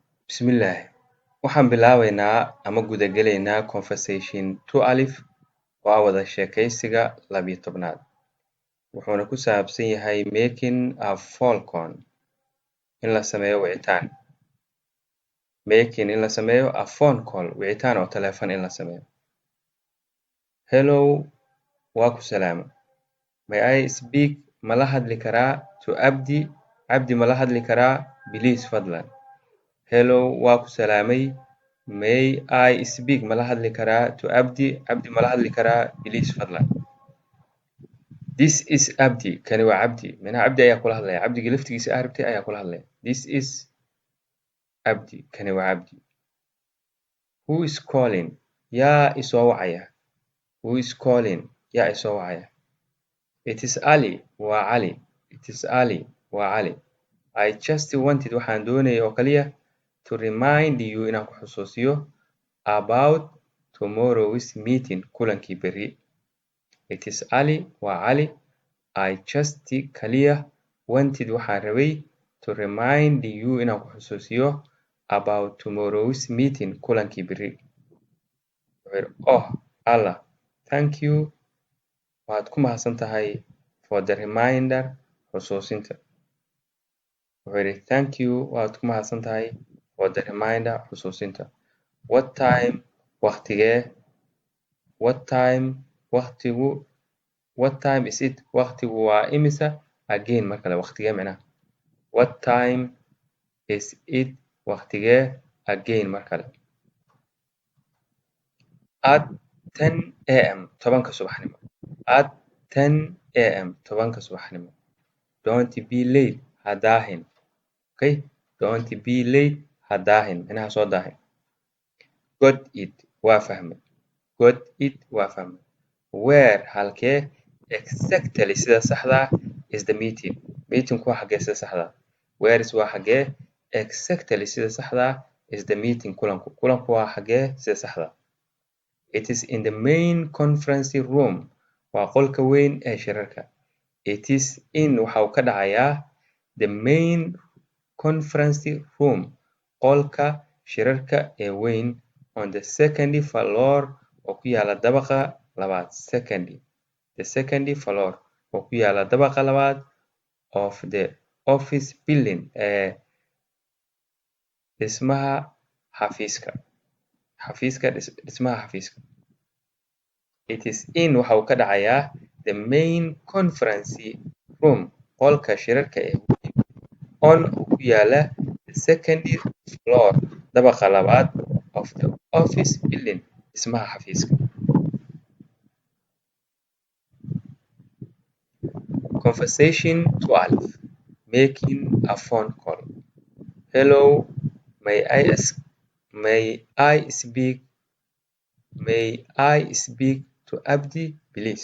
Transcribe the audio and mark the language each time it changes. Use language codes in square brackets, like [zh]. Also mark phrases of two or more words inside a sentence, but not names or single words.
[so] Bismillah. Waxaan bilaabeynaa ama guda galeynaa conversation 2 alif oo ah wada sheekaysiga 12aad. Wuxuuna ku saabsan yahay [en] making a phone call [so] in la sameeyo wicitaan. Making in la sameeyo [en] a phone call [so] wicitaan oo telefoon in la sameeyo. Hello, waa ku salaamo. [en] May I speak [so] ma la hadli karaa [en] to Abdi? [so] Abdi ma la hadli karaa? Please fadlan. Hello, waa ku salaamay. [en] May I speak ma la hadli karaa to Abdi? [so] Abdi ma la hadli karaa? Please fadlan. [en] This is Abdi. [so] Kani waa Abdi. Minaa Abdi ayaa kula hadlaya. Abdiga laftigiisa arabtay ayaa kula hadlaya. [en] This is Abdi. Kani waa Abdi. Who is calling? [so] Yaa isoo wacaya. [en] Who is calling? [so] Yaa isoo wacaya. [en] It is Ali. [so] Waa Ali. [en] It is Ali. [so] Waa Ali. [en] I just wanted [so] waxaan doonaya oo kaliya [en] to remind you [so] inaan ku xusuusiyo [en] about tomorrow's meeting [so] kulankii berri. [en] It is Ali. [so] Waa Ali. [en] I just kaliya wanted [so] waxaan rabay [en] to remind you [so] inaan ku xusuusiyo [en] about tomorrow's meeting [so] kulankii berri. [en] Oh, Allah. Thank you. [so] Waad ku mahadsan tahay [en] for the reminder [so] xusuusinta. [en] Thank you. [so] Waad ku mahadsan tahay [en] for the reminder [so] xusuusinta. [en] What time? Waqtigee? What time? Waqtigu? What time is it? [so] Waqtigu waa imisa? Again mar kale waqtigee macnaha. [en] What time is it? Waqtigee? Again [so] mar kale. [en] At 10 am [so] 10ka subaxnimo. [en] At 10 am [so] 10ka subaxnimo. [en] Don't be late. [so] Ha daahin. [en] Okay? Don't be late. [so] Ha daahin. Macnaha soo daahin. [en] Got it. [so] Waa fahmay. [en] Got it. [so] Waa fahmay. [en] Where halkee exactly [so] sida saxda [en] is the meeting. [so] Meetingku waa xagee sida saxda. [en] Where is [so] waa xagee [en] exactly [so] sida saxda [en] is the meeting kulanku. [so] Kulanku waa xagee sida saxda. [en] It is in the main conference room. [so] Waa qolka weyn ee shirarka. [en] It is in [so] waxa uu ka dhacayaa [en] the main conference room. [so] Qolka shirarka ee weyn [en] on the second floor [so] oo ku yaala dabaqa labaad. [en] The second floor [so] oo ku yaala dabaqa labaad [en] of the office building [so] ee dhismaha xafiiska. Dhismaha xafiiska. [en] It is in [so] waxa uu ka dhacayaa [en] the main conference room. [so] Qolka shirarka ee weyn on oo ku yaala [en] the second floor [so] dabaqa labaad [en] of the office building [so] dhismaha xafiiska. [en] Conversation 12. Making a phone call. Hello, may I speak to Abdi, please?